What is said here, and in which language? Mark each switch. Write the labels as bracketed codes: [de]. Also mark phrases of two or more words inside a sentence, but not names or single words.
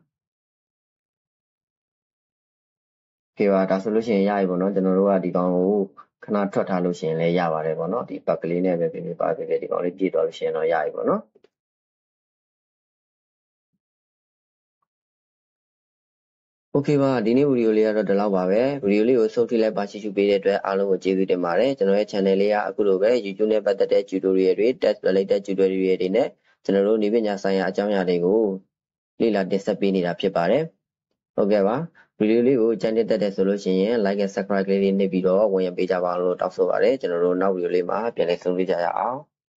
[my] okay ပါဒါဆိုလို့ရှိရင်ရပြီပေါ့နော်ကျွန်တော်တို့ကဒီကောင်ကိုခဏထွက်ထားလို့ရှိရင်လည်းရပါတယ်ပေါ့နော်ဒီပတ်ကလေးနဲ့ပဲပြင်ပြပါဖြစ်ဖြစ်ဒီကောင်လေးပြည့်သွားလို့ရှိရင်တော့ရပြီပေါ့နော် okay ပါဒီနေ့ဗီဒီယိုလေးကတော့ဒီလောက်ပါပဲဗီဒီယိုလေးကိုဆုံးထိလိုက်ပါရှိရှုပေးတဲ့အတွက်အားလုံးကိုကျေးဇူးတင်ပါတယ်ကျွန်တော်ရဲ့ channel လေးကအခုလိုပဲ YouTube နဲ့ပတ်သက်တဲ့ tutorial တွေ [en] test related tutorial [my] တွေနဲ့ကျွန်တော်တို့နည်းပညာဆိုင်ရာအကြောင်းအရာတွေကိုလေ့လာတင်ဆက်ပေးနေတာဖြစ်ပါတယ်ဟုတ်ကဲ့ပါဗီဒီယိုလေးကိုကြိုက်တဲ့ဆိုလို့ရှိရင် [en] like and subscribe [my] လေးနှိပ်ပြီးတော့ဝင်ရပေးကြပါလို့တောင်းဆိုပါတယ်ကျွန်တော်တို့နောက်ဗီဒီယိုလေးမှာပြန်လည်ဆုံတွေ့ကြရအောင်